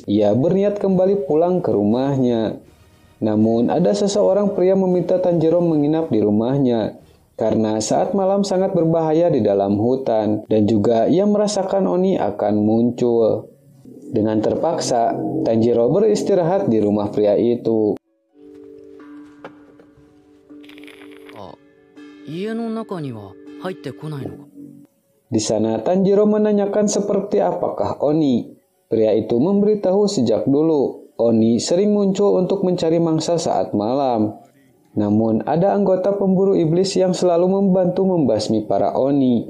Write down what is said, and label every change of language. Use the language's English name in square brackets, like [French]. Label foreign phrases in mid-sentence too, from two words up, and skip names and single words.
[Indonesian] Ia berniat kembali pulang ke rumahnya. Namun ada seseorang pria meminta Tanjiro menginap di rumahnya, karena saat malam sangat berbahaya di dalam hutan, dan juga ia merasakan Oni akan muncul. Dengan terpaksa, Tanjiro beristirahat di rumah pria itu. [Japanese] 家の中には入ってこないのか。 [Indonesian] Di sana Tanjiro menanyakan seperti apakah Oni. Pria itu memberitahu sejak dulu Oni sering muncul untuk mencari mangsa saat malam. Namun ada anggota pemburu iblis yang selalu membantu membasmi para Oni.